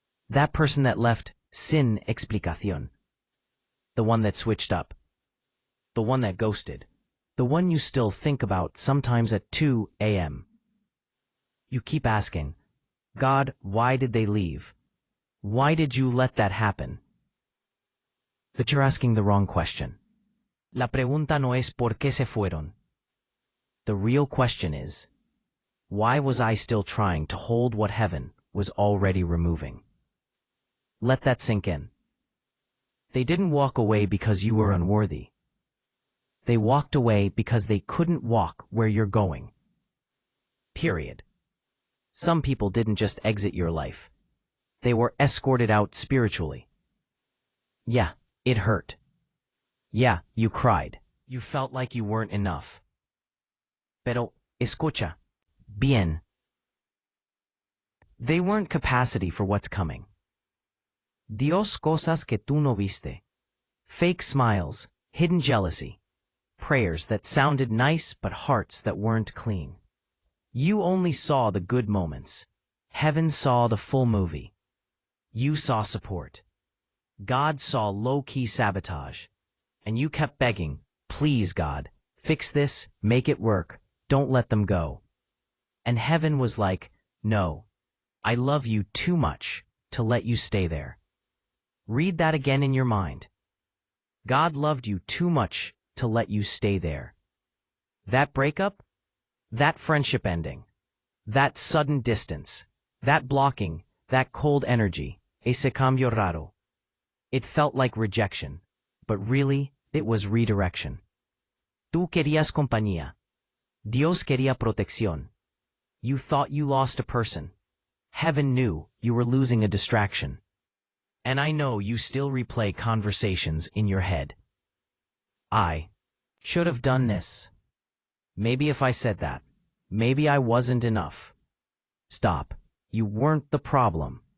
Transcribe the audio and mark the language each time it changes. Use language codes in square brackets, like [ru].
[en] That person that left [es] sin explicación. [en] The one that switched up. The one that ghosted. The one you still think about sometimes at 2 a.m. You keep asking, God, why did they leave? Why did you let that happen? But you're asking the wrong question. [es] La pregunta no es por qué se fueron. [en] The real question is, why was I still trying to hold what heaven was already removing? Let that sink in. They didn't walk away because you were unworthy. They walked away because they couldn't walk where you're going. Period. Some people didn't just exit your life. They were escorted out spiritually. Yeah, it hurt. Yeah, you cried. You felt like you weren't enough. [es] Pero, escucha, bien. [en] They weren't capacity for what's coming. [es] Dios cosas que tú no viste. [en] Fake smiles, hidden jealousy. Prayers that sounded nice but hearts that weren't clean. You only saw the good moments. Heaven saw the full movie. You saw support. God saw low-key sabotage. And you kept begging, please God, fix this, make it work, don't let them go. And heaven was like, no, I love you too much to let you stay there. Read that again in your mind. God loved you too much to let you stay there. That breakup, that friendship ending, that sudden distance, that blocking, that cold energy, [es] ese cambio raro. [en] It felt like rejection, but really, it was redirection. [es] Tú querías compañía. Dios quería protección. [en] You thought you lost a person. Heaven knew you were losing a distraction. And I know you still replay conversations in your head. I should have done this. Maybe if I said that. Maybe I wasn't enough. Stop. You weren't the problem.